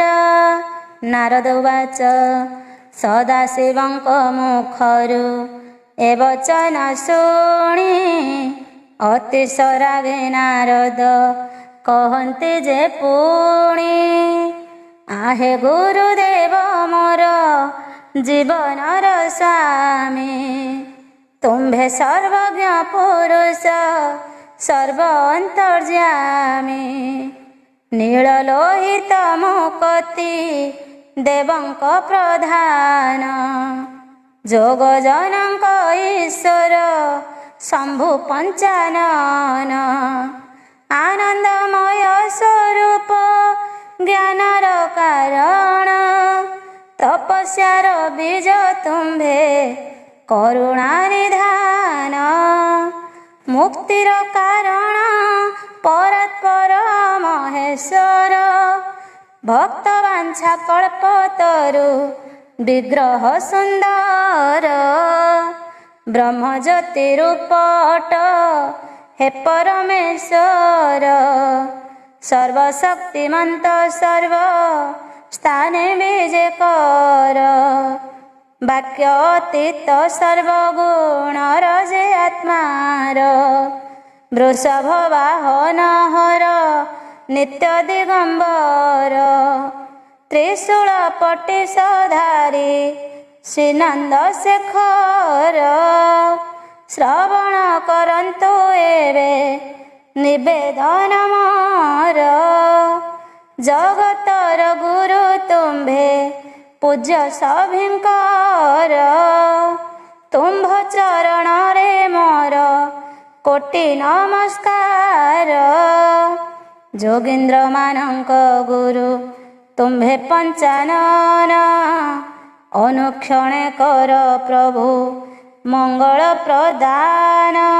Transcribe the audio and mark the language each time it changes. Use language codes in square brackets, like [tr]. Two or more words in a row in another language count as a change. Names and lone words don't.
[or] ନାରଦ ଉବାଚ ସଦାଶିବଙ୍କ ମୁଖରୁ ଏ ବଚନ ଶୁଣି, ଅତିଶୟ ରାଗେ ନାରଦ କହନ୍ତି ଯେ ପୁଣି। ଆହେ ଗୁରୁଦେବ ମୋର ଜୀବନର ସ୍ୱାମୀ, ତୁମ୍ଭେ ସର୍ବଜ୍ଞ ପୁରୁଷ ସର୍ବ ଅନ୍ତର୍ଯ୍ୟାମୀ ନୀଳଲୋହିତ ମୁକତି ଦେବଙ୍କ ପ୍ରଧାନ ଯୋଗ ଜନକ ଈଶ୍ୱର ଶମ୍ଭୁ ପଞ୍ଚାନନ ଆନନ୍ଦମୟ ସ୍ୱରୂପ ଜ୍ଞାନର କାରଣ ତପସ୍ୟାର ବୀଜ ତୁମ୍ଭେ କରୁଣା ନିଧାନ ମୁକ୍ତିର କାରଣ ପରାତ୍ପର ମହେଶ୍ୱର ଭକ୍ତବାଞ୍ଛା କଳ୍ପତରୁ ବିଗ୍ରହ ସୁନ୍ଦର ବ୍ରହ୍ମଜ୍ୟୋତି ରୂପଟ ହେ ପରମେଶ୍ୱର ସର୍ବଶକ୍ତିମନ୍ତ ସର୍ବ ସ୍ଥାନେ ବିଜୟ କର ବାକ୍ୟ ଅତୀତ ସର୍ବଗୁଣର ଯେ ଆତ୍ମାର ବୃଷଭ ବାହନ ହର ନିତ୍ୟ ଦିଗମ୍ବର ତ୍ରିଶୂଳ ପଟିଶଧାରୀ ଶ୍ରୀନନ୍ଦ ଶେଖର ଶ୍ରବଣ କରନ୍ତୁ ଏବେ ନିବେଦନ ମୋର ଜଗତର ଗୁରୁ ତୁମ୍ଭେ ପୂଜ୍ୟ ସଭିଙ୍କର ତୁମ୍ଭ ଚରଣ ରେ ମୋର କୋଟି ନମସ୍କାର ଯୋଗୀନ୍ଦ୍ର ମାନକ ଗୁରୁ ତୁମ୍ଭେ ପଞ୍ଚାନନ ଅନୁକ୍ଷଣେ କର ପ୍ରଭୁ ମଙ୍ଗଳ ପ୍ରଦାନ